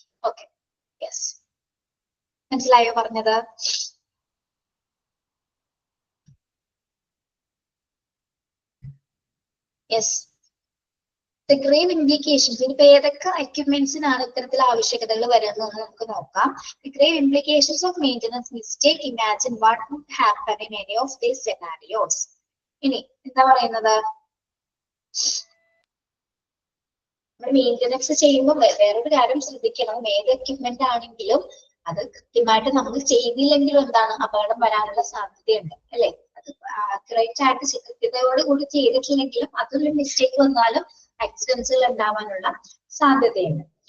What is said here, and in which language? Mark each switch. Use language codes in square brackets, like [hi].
[ml] Okay, yes, മനസ്സിലായോ പറഞ്ഞത്? Yes. [en] The grave implications, [ml] ഇനിയിപ്പോ ഏതൊക്കെ എക്യുപ്മെന്റ്സിനാണ് ഇത്തരത്തിൽ ആവശ്യകതകൾ വരുന്നത് നമുക്ക് നോക്കാം. [en] The grave implications of maintenance mistake. Imagine what would happen in any of these scenarios. [ml] ഇനി എന്താ പറയുന്നത്, മെയിൻ്റനൻസ് ചെയ്യുമ്പോൾ വേറൊരു കാര്യം ശ്രദ്ധിക്കണം. ഏത് എക്യുപ്മെന്റ് ആണെങ്കിലും അത് കൃത്യമായിട്ട് നമ്മൾ ചെയ്തില്ലെങ്കിലും എന്താണ് അപകടം വരാനുള്ള സാധ്യതയുണ്ട് അല്ലെ. അത് ആക്യുറേറ്റ് ആയിട്ട് കൃത്യതയോട് കൂടി ചെയ്തിട്ടില്ലെങ്കിലും അതൊരു മിസ്റ്റേക്ക് വന്നാലും ആക്സിഡൻസുകൾ ഉണ്ടാവാനുള്ള സാധ്യതയുണ്ട്.